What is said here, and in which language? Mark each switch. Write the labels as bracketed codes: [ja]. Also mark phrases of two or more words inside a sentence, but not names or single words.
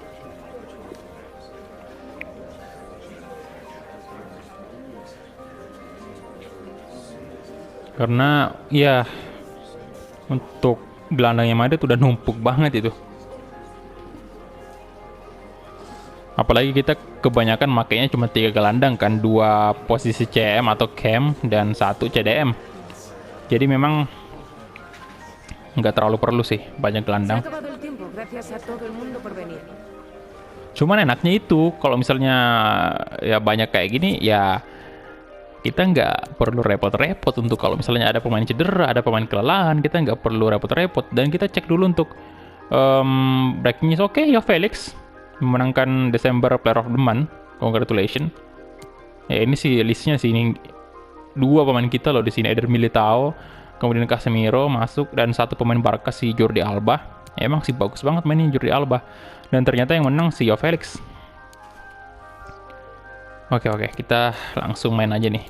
[id] Karena ya untuk gelandang yang ada tuh udah numpuk banget itu. Apalagi kita kebanyakan makainya cuma 3 gelandang kan, 2 posisi CM atau cam dan 1 CDM. Jadi memang nggak terlalu perlu sih banyak [es] Se ha [id] gelandang. [es] acabado el tiempo. Gracias a todo el mundo por venir. [id] Cuman enaknya itu kalau misalnya ya banyak kayak gini ya kita nggak perlu repot-repot untuk kalau misalnya ada pemain cedera, ada pemain kelelahan, kita nggak perlu repot-repot dan kita cek dulu untuk [en] breaking news. [id] Oke, ya Felix memenangkan Desember Player of the Month. Congratulations. Ya ini sih listnya sih, ini 2 pemain kita loh di sini, Eder Militao, kemudian Casemiro masuk dan 1 pemain Barca si Jordi Alba. Ya, emang sih bagus banget mainin Jordi Alba. Dan ternyata yang menang si Felix. Oke, kita langsung main aja nih.